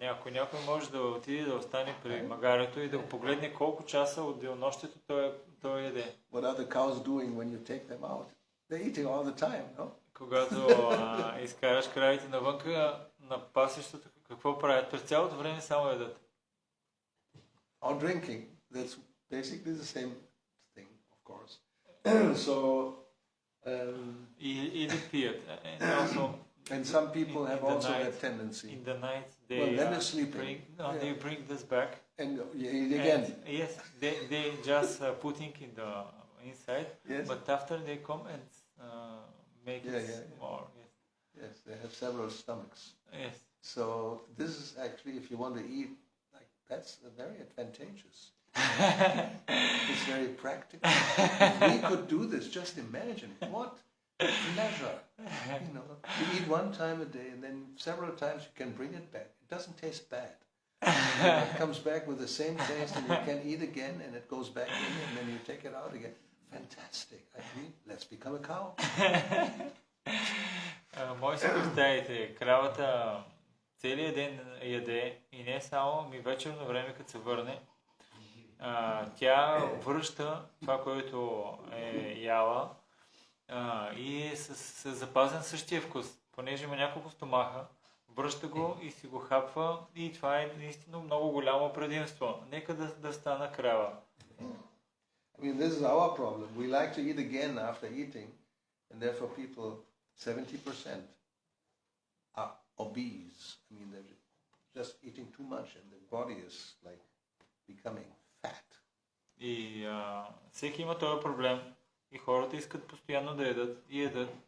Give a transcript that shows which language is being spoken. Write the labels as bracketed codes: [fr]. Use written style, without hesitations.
[bg] Някой може да отиде да остане при магарето и да го погледне колко часа от денонощието той яде. [en] What are the cows doing when you take them out? They're eating all the time, no? [bg] Когато изкараш кравите навънка на пасището, какво правят? През цялото време само ядат. [en] Or drinking. That's basically the same thing, of course. So [bg] Или пият. [en] And some people have also that tendency. In the night, they then they're sleeping. They bring this back. And again. Yes, they just putting in the inside. Yes. But after they come and make it more. Yes. Yes, they have several stomachs. Yes. So this is actually, if you want to eat, like that's very advantageous. It's very practical. If we could do this, just imagine what pleasure. You know, you eat one time a day and then several times you can bring it back. It doesn't taste bad. It comes back with the same taste and you can eat again and it goes back in and then you take it out again. Fantastic. I mean, let's become a cow. [bg] Може си представите, кравата целият ден яде и не само, ми вечерно време, като се върне, тя връща това, което е яла и с запазен същия вкус, понеже има няколко стомаха, връща го и си го хапва и това е наистина много голямо предимство. Нека да стана крава. [en] I mean, this is our problem. We like to eat again after eating, and therefore people, 70% are obese. I mean, they're just eating too much and their body is like becoming fat. [bg] И всеки има този проблем. И хората искат постоянно да ядат и ядат.